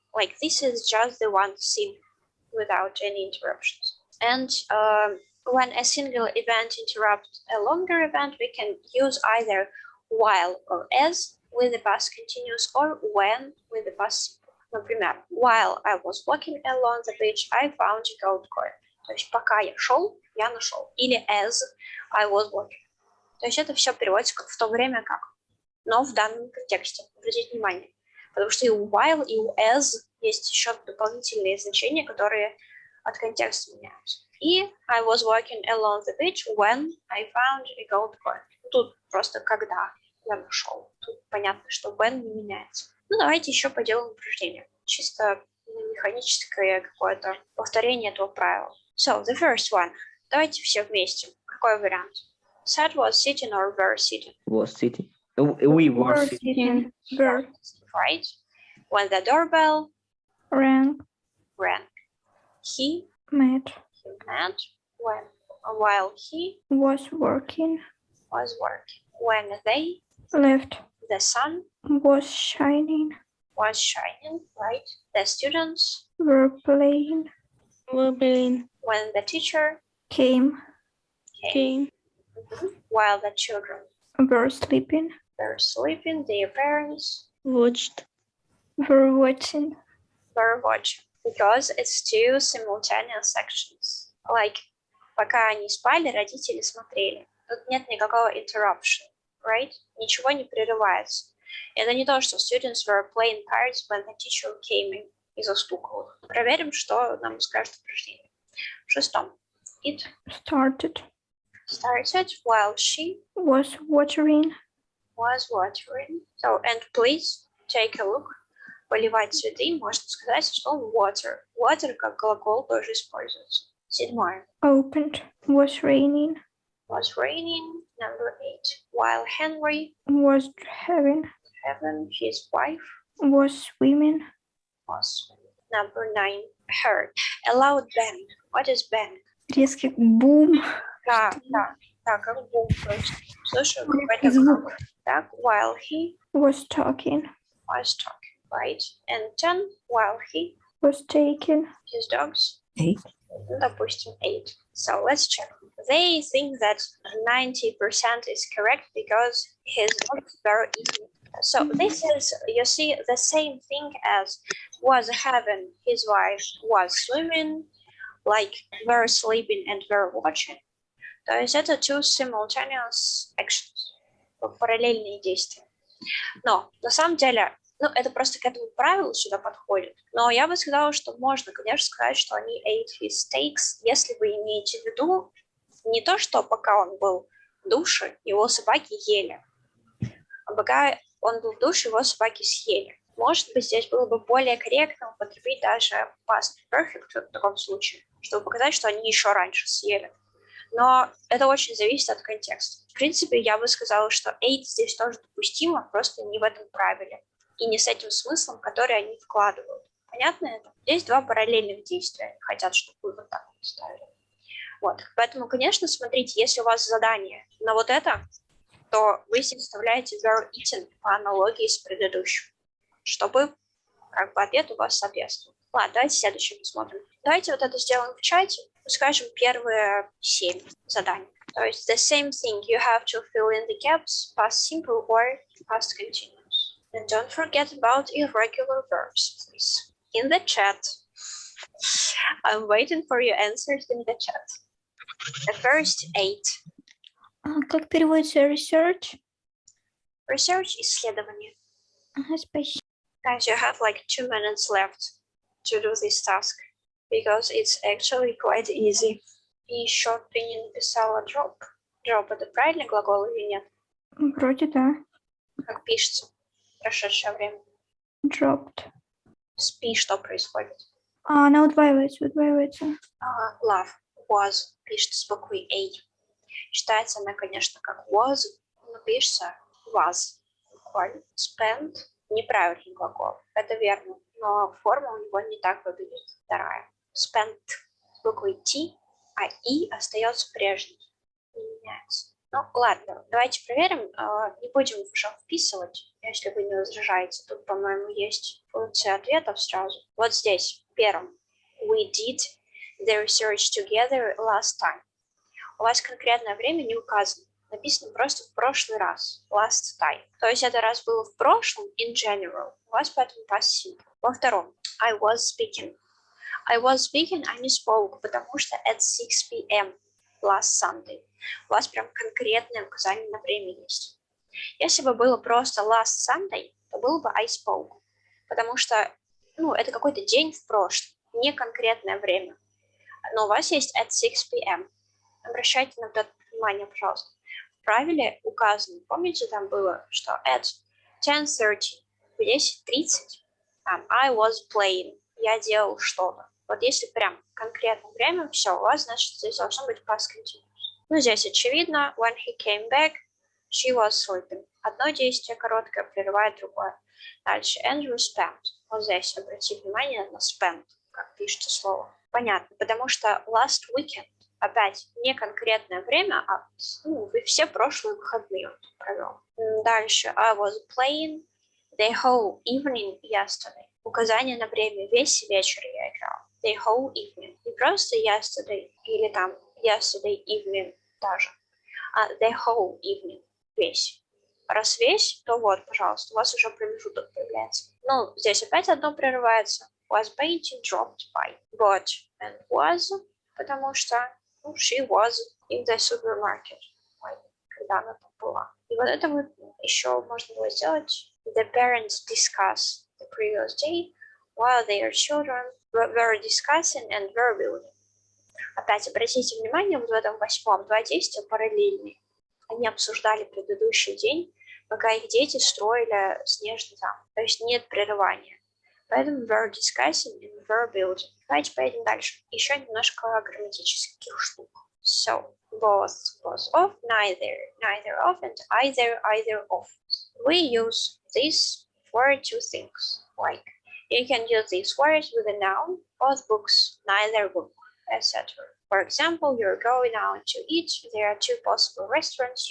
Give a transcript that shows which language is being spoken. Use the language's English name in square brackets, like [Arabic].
[English] Like this is just the one scene without any interruptions. And when a single event interrupts a longer event, we can use either while or as with the past continuous or when with the past simple. [Russian] Например, [English] while I was walking along the beach, I found a gold coin. [Russian] То есть пока я шел, я нашел. Или [English] as I was walking. [Russian] То есть это все переводится как в то время как. Но в данном контексте. Обратите внимание. Потому что и у while, и у as есть еще дополнительные значения, которые от контекста меняются. И [English] I was walking along the beach when I found a gold coin. [Russian] Тут просто когда я нашел. Тут понятно, что when не меняется. Ну, давайте еще поделаем упражнение. Чисто механическое какое-то повторение этого правила. [English] So, the first one. [Russian] Давайте все вместе. Какой вариант? [English] Sat was sitting or were sitting? Was sitting. We were sitting. Were Right. When the doorbell rang, rang. He met, met while he was working, was working. When they left, the sun was shining, right? The students were playing, when the teacher came, while the children were sleeping, were sleeping, their parents Watched. were watching. were watching. Because it's two simultaneous sections. Like, [Russian] пока они спали, родители смотрели. Тут нет никакого [English] interruption, right? [Russian] Ничего не прерывается. Это не то, что [English] students were playing cards when the teacher came in [Russian] и застукал их. Проверим, что нам скажет упражнение. В шестом. [English] It Started started while she was watering was watering. So, and please take a look. [Russian] Поливать цветы, можно сказать, что [English] water. Water [Russian] как глагол тоже используется. 7. [English] Opened. Was raining. Was raining. Number 8. While Henry Was having. his wife Was swimming. was. Number 9. Heard. A loud bang. What is bang? [Russian] Резкий бум. Да, как бум. То есть, слышу какой-то Звук. так, [English] while he Was talking. was talking, right? And 10, while he, Was taking. his dogs, 8. [Russian] допустим, 8. [English] So let's check. They think that 90% is correct because his dogs were eating. So this is, you see, the same thing as was having, his wife was swimming, like were sleeping and were watching. [Russian] То есть это [English] two simultaneous actions, [Russian] параллельные действия. Но на самом деле, это просто к этому правилу сюда подходит. Но я бы сказала, что можно, конечно, сказать, что они [English] ate his steaks, [Russian] если вы имеете в виду не то, что пока он был в душе, его собаки ели, а пока он был в душе, его собаки съели. Может быть, здесь было бы более корректно употребить даже [English] past perfect [Russian] в таком случае, чтобы показать, что они еще раньше съели. Но это очень зависит от контекста. В принципе, я бы сказала, что [English] ate [Russian] здесь тоже допустимо, просто не в этом правиле. И не с этим смыслом, который они вкладывают. Понятно это? Здесь два параллельных действия. Они хотят, чтобы вы вот так вот ставили. Вот. Поэтому, конечно, смотрите, если у вас задание на вот это, то вы здесь вставляете [English] were eaten [Russian] по аналогии с предыдущим, чтобы как бы ответ у вас соответствовал. Ладно, давайте следующее посмотрим. Давайте вот это сделаем в чате. Скажем, первые 7 заданий. [English] То есть the same thing. You have to fill in the gaps, past simple or past continuous. And don't forget about irregular verbs, please. In the chat. I'm waiting for your answers in the chat. The first 8. [Russian] Как переводится [English] research? Research [Russian] – исследование. Спасибо. [English] Guys, you have like 2 minutes left to do this task because it's actually quite easy. [Russian] И еще ты не написала [English] drop. Drop [Russian] – это правильный глагол или нет? Вроде да. Как пишется? Прошедшее время. [English] Dropped. [Russian] Спи, что происходит? Она удваивается. [English] Love was [Russian] пишется с буквой A. Читается она, конечно, как [English] was, [Russian] но пишется was. Буквально. [English] Spent [Russian] неправильный глагол. Это верно, но форма у него не так выглядит. Вторая. [English] Spent [Russian] с буквой T, а И остается прежней. Не меняется. Ну, ладно, давайте проверим. Не будем уже вписывать, если вы не возражаете. Тут, по-моему, есть функция ответов сразу. Вот здесь, первым. [English] We did the research together last time. [Russian] У вас конкретное время не указано. Написано просто в прошлый раз. [English] Last time. [Russian] То есть это раз было в прошлом, [English] in general. [Russian] У вас поэтому [English] past simple. [Russian] Во втором. [English] I was speaking. I was speaking, I [Russian] не [English] spoke, [Russian] потому что [English] at 6 p.m. last Sunday. [Russian] У вас прям конкретное указание на время есть. Если бы было просто [English] last Sunday, [Russian] то было бы [English] I spoke. [Russian] Потому что, это какой-то день в прошлом, не конкретное время. Но у вас есть [English] at 6 p.m. [Russian] Обращайте на это внимание, пожалуйста. В правиле указано, помните, там было, что [English] at 10:30, [Russian] в 10:30, [English] I was playing, [Russian] я делал что-то. Вот если прям конкретное время, все, у вас, значит, здесь должно быть [English] past continuous. [Russian] Здесь очевидно, [English] when he came back, she was sleeping. [Russian] Одно действие короткое прерывает другое. Дальше, [English] Andrew spent. [Russian] Вот здесь обратите внимание на [English] spent, [Russian] как пишется слово. Понятно, потому что [English] last weekend, [Russian] опять не конкретное время, а вы все прошлые выходные провел. Дальше, [English] I was playing the whole evening yesterday. [Russian] Указание на время, весь вечер я играл. [English] The whole evening. [Russian] Не просто [English] yesterday [Russian] или там [English] yesterday evening [Russian] даже, а [English] the whole evening. [Russian] Весь. Раз весь, то вот, пожалуйста, у вас уже промежуток появляется. Здесь опять одно прерывается. [English] Was painting dropped by. But and was, потому что she was in the supermarket. [Russian] Когда она там была. И вот это вот еще можно было сделать. [English] The parents discuss the previous day while their children were discussing and were building. [Russian] Опять обратите внимание, вот в этом 8-м 2 действия параллельные. Они обсуждали предыдущий день, пока их дети строили снежный замок. То есть нет прерывания. Поэтому [English] verb discussing [Russian] и [English] verb building. [Russian] Давайте поедем дальше. Еще немножко грамматических штук. [English] So, both of, neither of, and either of. We use this for two things. Like, you can use these words with a noun, both books, neither book, etc. For example, you're going out to eat. There are two possible restaurants.